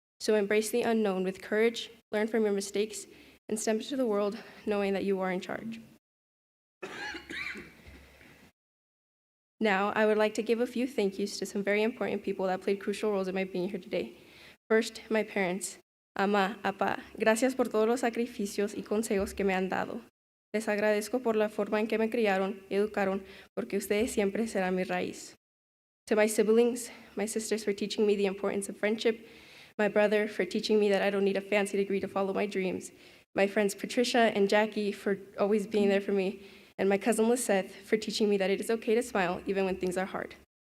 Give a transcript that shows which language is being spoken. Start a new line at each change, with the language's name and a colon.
English: So embrace the unknown with courage, learn from your mistakes, and step into the world knowing that you are in charge. Now, I would like to give a few thank yous to some very important people that played crucial roles in my being here today. First, my parents.
Spanish: Ama, Apa, gracias por todos los sacrificios y consejos que me han dado. Les agradezco por la forma en que me criaron y educaron, porque ustedes siempre serán mi raíz.
English: To my siblings, my sisters for teaching me the importance of friendship, my brother for teaching me that I don't need a fancy degree to follow my dreams, my friends Patricia and Jackie for always being there for me, and my cousin Lisette for teaching me that it is okay to smile even when things are hard.